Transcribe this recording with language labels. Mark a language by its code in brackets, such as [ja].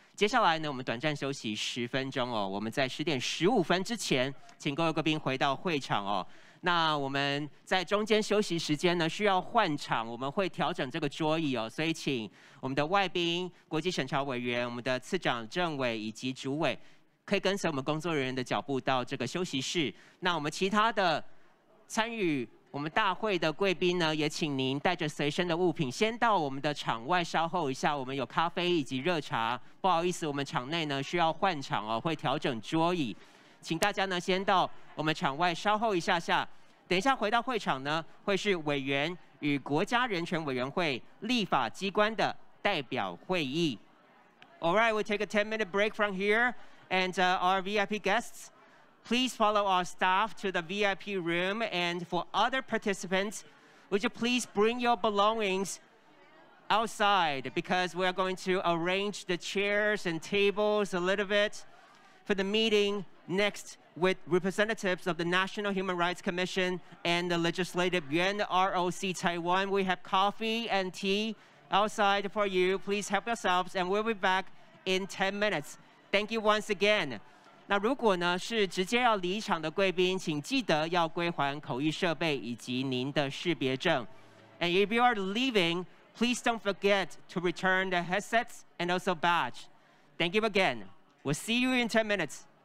[zh] 接下来呢，我们短暂休息10分钟哦。我们在10点15分之前，请各位贵宾回到会场哦。那我们在中间休息时间呢，需要换场，我们会调整这个桌椅哦，所以请我们的外宾、国际审查委员、我们的次长、政委以及主委，可以跟随我们工作人员的脚步到这个休息室。那我们其他的参与我们大会的贵宾呢，也请您带着随身的物品，先到我们的场外稍后一下，我们有咖啡以及热茶。不好意思，我们场内呢需要换场哦，会调整桌椅。请大家呢先到我们场外稍后一下下，等一下回到会场呢，会是委员与国家人权委员会立法机关的代表会议。 [en] All right, we'll take a 10-minute break from here, and our VIP guests, please follow our staff to the VIP room. And for other participants, would you please bring your belongings outside because we are going to arrange the chairs and tables a little bit for the meeting. Next, with representatives of the National Human Rights Commission and the Legislative Yuan ROC Taiwan. We have coffee and tea outside for you. Please help yourselves, and we'll be back in 10 minutes. Thank you once again. [zh] 那如果呢是直接要离场的贵宾，请记得要归还口译设备以及您的识别证。 [en] And if you are leaving, please don't forget to return the headsets and also badge. Thank you again. We'll see you in 10 minutes.